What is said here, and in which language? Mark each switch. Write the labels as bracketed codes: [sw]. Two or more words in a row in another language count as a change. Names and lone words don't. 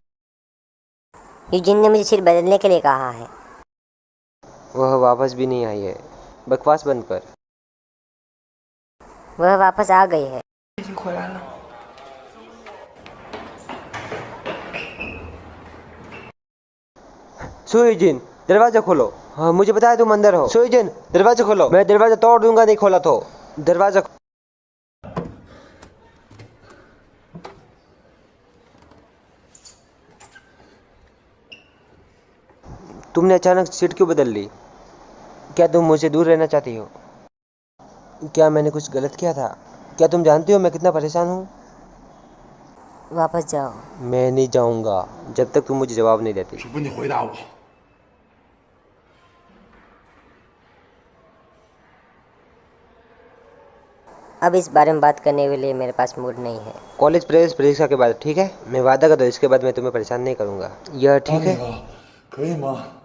[hi] यूजिन ने मुझे सिर बदलने के लिए कहा है। वह वापस भी नहीं आई है। बकवास बंद कर। वह वापस आ गई है। [zh] 已经回来了。 [hi] सुयुजिन, दरवाजा खोलो। हाँ, मुझे पता है तुम अंदर हो। सुयुजिन, दरवाजा खोलो। मैं दरवाजा तोड़ दूंगा नहीं खोला तो। दरवाजा तुमने अचानक सीट क्यों बदल ली? क्या तुम मुझसे दूर रहना चाहती हो? क्या मैंने कुछ गलत किया था? क्या तुम जानती हो मैं कितना परेशान हूँ? वापस जाओ। मैं नहीं जाऊंगा जब तक तुम मुझे जवाब नहीं देती। [zh] 师傅，你回答我。 [hi] अब इस बारे में बात करने के लिए मेरे पास मूड नहीं है। कॉलेज प्रवेश परीक्षा के बाद, ठीक है? मैं वादा करता हूँ इसके बाद मैं तुम्हें परेशान नहीं करूंगा। यह ठीक है? [zh] 可以吗？